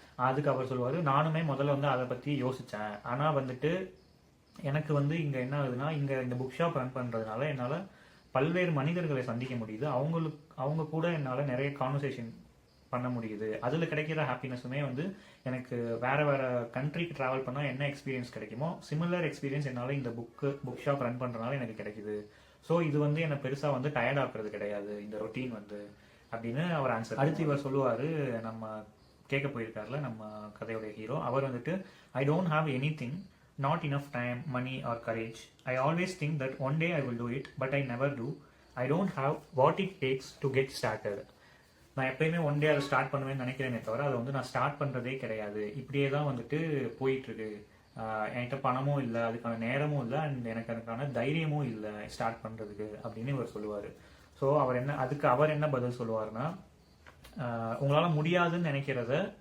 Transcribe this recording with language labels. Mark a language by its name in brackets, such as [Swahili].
[Tamil] அதுக்கு அவர் சொல்லுவார், நானுமே முதல்ல வந்து அதை பற்றி யோசித்தேன், ஆனால் வந்துட்டு எனக்கு வந்து இங்கே என்ன ஆகுதுன்னா, இங்கே இந்த புக் ஷாப் ரன் பண்ணுறதுனால என்னால் பல்வேறு மனிதர்களை சந்திக்க முடியுது, அவங்க கூட என்னால் நிறைய கான்வர்சேஷன் பண்ண முடியுது, அதில் கிடைக்கிற ஹாப்பினஸுமே வந்து எனக்கு வேறு கண்ட்ரிக்கு ட்ராவல் பண்ணால் என்ன எக்ஸ்பீரியன்ஸ் கிடைக்குமோ சிமிலர் எக்ஸ்பீரியன்ஸ் என்னால் இந்த புக் ஷாப் ரன் பண்ணுறதுனால எனக்கு கிடைக்குது. ஸோ இது வந்து என்னை பெருசாக வந்து டயர்ட் ஆக்குறது கிடையாது இந்த ரொட்டீன் வந்து அப்படின்னு அவர் ஆன்சர். அடுத்து இவர் சொல்லுவார், நம்ம கேட்க போயிருக்காருல நம்ம கதையோடைய ஹீரோ, அவர் வந்துட்டு [English] I don't have anything, not enough time, money or courage. I always think that one day I will do it, but I never do. I don't have what it takes to get started. [Tamil] நான் எப்பயுமே one day அதை start பண்ணுவேன்னு நினைக்கிறேனே தவிர அதை வந்து நான் start பண்ணுறதே கிடையாது, இப்படியே தான் வந்துட்டு போயிட்டுருக்கு, என்கிட்ட பணமும் இல்லை, அதுக்கான நேரமும் இல்லை, அண்ட் எனக்கு அதுக்கான தைரியமும் இல்லை ஸ்டார்ட் பண்ணுறதுக்கு அப்படின்னு இவர் சொல்லுவார். ஸோ அவர் என்ன பதில் சொல்லுவார்னா, உங்களால் முடியாதுன்னு நினைக்கிறத